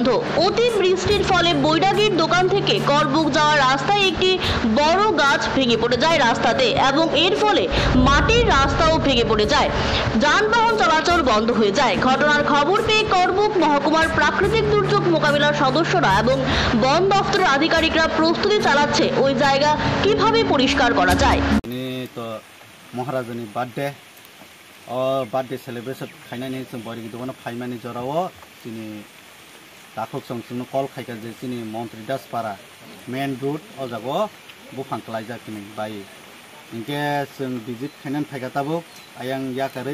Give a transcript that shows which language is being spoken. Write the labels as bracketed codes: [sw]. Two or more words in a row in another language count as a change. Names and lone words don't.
[bn] অতি বৃষ্টির ফলে বৈরাগীর দোকান থেকে করবুক যাওয়ার রাস্তায় একটি বড় গাছ ভেঙে পড়ে যায় রাস্তাতে এবং এর ফলে মাটির রাস্তাও ভেঙে পড়ে যায়, যানবাহন চলাচল বন্ধ হয়ে যায়। ঘটনার খবর পেয়ে করবুক মহকুমার প্রাকৃতিক দুর্যোগ মোকাবিলার সদস্যরা এবং বন দফতরের আধিকারিকরা প্রস্তুতি চালাচ্ছে ওই জায়গা কিভাবে পরিষ্কার করা যায়। [trp] महाराजानि [en] birthday celebration [trp] खायनानै जों बयरिगी दखानाव फाइमानि जराव जोंनि दाखक जों कल खायगा जे जोंनि मन्त्रि दासपारा [en] main route [trp] अ जागाव बुफां खालायजाखिनि बायो इनके जों विजिट खायनानै फायगाताबो आयां याकारै